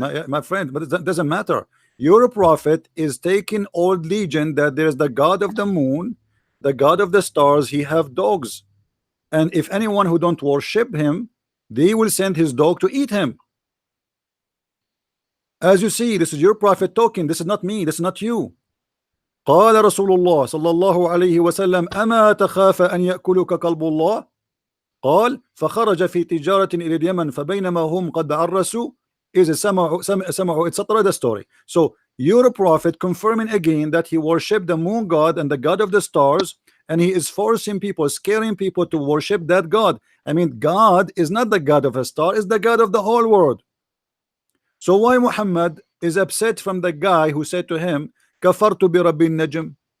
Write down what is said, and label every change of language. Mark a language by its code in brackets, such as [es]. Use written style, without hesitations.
[en] happened, my friend, but it doesn't matter. Your prophet is taking old legend that there is the God of the moon, the God of the stars, he have dogs, and if anyone who don't worship him, they will send his dog to eat him. As you see, this is your prophet talking, this is not me, this is not you. [ar] قال رسول الله صلى الله عليه وسلم أما تخاف أن يأكلك كلب الله. قال فخرج في تجارة إلى اليمن فبينما هم قد عرسوا إذ سمعوا etc. [en] the story. So your prophet confirming again that he worshipped the moon god and the god of the stars, and he is forcing people, scaring people to worship that God. I mean, God is not the God of a star, is the God of the whole world. So why Muhammad is upset from the guy who said to him [ar] كفرت برب النجم?